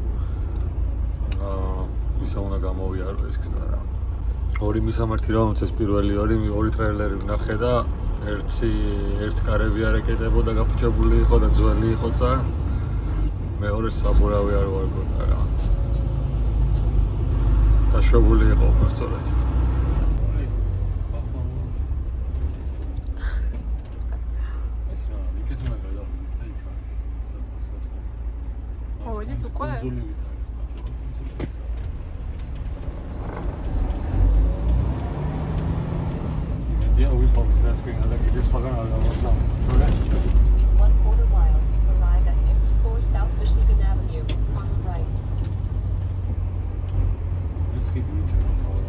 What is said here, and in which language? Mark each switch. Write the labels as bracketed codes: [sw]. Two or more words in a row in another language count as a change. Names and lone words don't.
[ka] უნდა გამოვიარო ეს გზა რა ორი მისამართი რომ ეს პირველი ორი ტრეილერი ვნახე და ერთ კარები არ ეკეტებოდა გაფუჭებული იყო და ძველი იყო ცა მეორე საბურავი არ ვარგოდა რა დაშვებული იყო სწორედ ეს რა იქეთმა გადავიდეთ და იქ არის საწყო მოვედით უკვე [en] we probably can ask another this one or something. 1/4 mile, arrive at 54 South Michigan Avenue on the right. This kid needs to